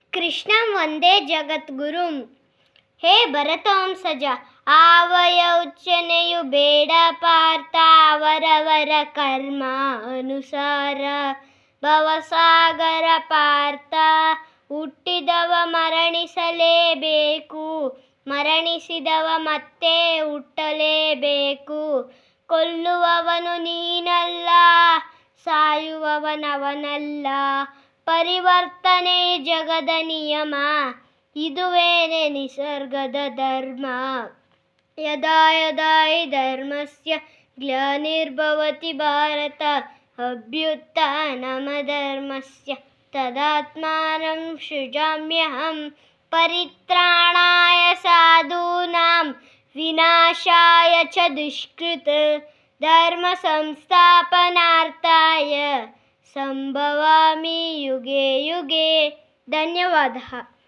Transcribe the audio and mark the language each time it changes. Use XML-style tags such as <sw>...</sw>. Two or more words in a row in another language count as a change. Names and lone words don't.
<sa>ಕೃಷ್ಣಂ ವಂದೇ ಜಗದ್ಗುರುಂ.</sa> <kn>ಹೇ ಭರತವಂಶಜ, ಆವಯೋಚನೆಯು ಬೇಡ ಪಾರ್ಥ, ಅವರವರ ಕರ್ಮ ಅನುಸಾರ. ಭವಸಾಗರ ಪಾರ್ಥ, ಹುಟ್ಟಿದವ ಮರಣಿಸಲೇಬೇಕು, ಮರಣಿಸಿದವ ಮತ್ತೆ ಹುಟ್ಟಲೇಬೇಕು. ಕೊಲ್ಲುವವನು ನೀನಲ್ಲ, ಸಾಯುವವನವನಲ್ಲ. ಪರಿವರ್ತನೆ ಜಗದ ನಿಯಮ, ಇದುವೇನೆ ನಿಸರ್ಗದ ಧರ್ಮ.</kn> <sa>ಯದಾ ಯದಾ ಹಿ ಧರ್ಮಸ್ಯ ಗ್ಲಾನಿರ್ಭವತಿ ಭಾರತ, ಅಭ್ಯುತ್ಥಾನಮಧರ್ಮಸ್ಯ ತದಾತ್ಮಾನಂ ಸೃಜಾಮ್ಯಹಂ. ಪರಿತ್ರಾಣಾಯ ಸಾಧೂನಾಂ ವಿನಾಶಾಯ ಚ ದುಷ್ಕೃತ್, ಧರ್ಮ ಸಂಸ್ಥಾಪನಾರ್ಥಾಯ ಸಂಭವಾಮಿ ಯುಗೆ ಯುಗೆ.</sa> <kn>ಧನ್ಯವಾದ.</kn>